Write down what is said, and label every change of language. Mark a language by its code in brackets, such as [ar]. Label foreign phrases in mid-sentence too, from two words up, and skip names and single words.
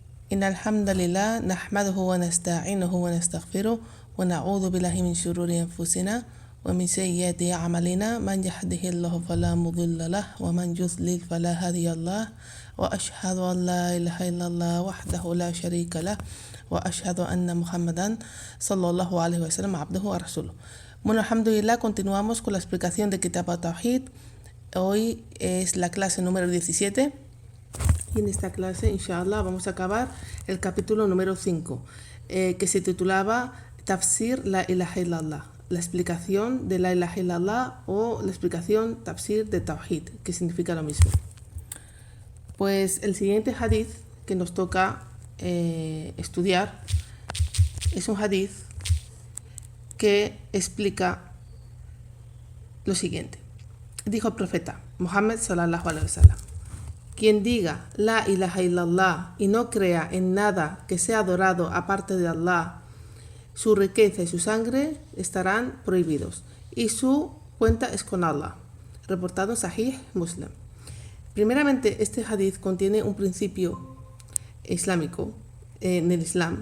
[ar] إن الحمد لله نحمده ونستعينه ونستغفره ونعوذ بالله من شرور أنفسنا ومن سيئات أعمالنا من يهده الله فلا مضل له ومن يضلل فلا هادي له وأشهد أن لا إله إلا الله وحده لا شريك له وأشهد أن محمدا صلى الله عليه وسلم عبده ورسوله. [es] Bueno, alhamdulillah, continuamos con la explicación de Kitab al-Tawhid. Hoy es la clase número 17 y en esta clase, inshallah, vamos a acabar el capítulo número 5, que se titulaba [ar] تفسير لا إله إلا الله, [es] la explicación de [ar] لا إله إلا الله [es] o la explicación tafsir de Tawhid, que significa lo mismo. Pues el siguiente hadith que nos toca estudiar es un hadith que explica lo siguiente. Dijo el profeta Muhammad [ar] صلى الله عليه وسلم: [es] quien diga [ar] لا إله إلا الله [es] y no crea en nada que sea adorado aparte de Allah, su riqueza y su sangre estarán prohibidos y su cuenta es con Allah. Reportado en Sahih Muslim. Primeramente, este hadith contiene un principio islámico en el Islam.